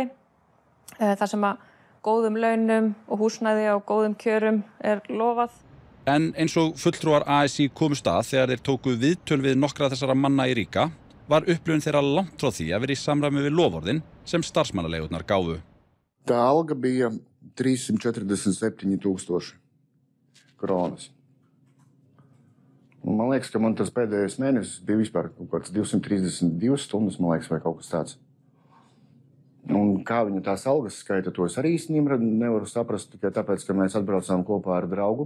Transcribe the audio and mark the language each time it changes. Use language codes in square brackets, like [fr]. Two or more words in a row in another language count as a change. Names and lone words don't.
[is] Það sem að góðum launum og húsnæði á góðum kjörum lofað. En eins og fulltrúar ASÍ komust að þegar þeir tóku viðtöl við nokkra þessara manna í Riga, var upplifun þeirra langt frá því að vera í samræmi við loforðin sem starfsmannaleigurnar gáfu. [lv] Tā alga bija 347.000 krónas. Un man liekas, ka man tas pēdējais mēnesis bija vispār kaut kāds 232 stundas, man liekas, vai kaut kas tāds. Un kā viņa tās algas skaita, to es arī īstenībā nevaru saprast, tikai tāpēc, ka mēs atbraucām kopā ar draugu.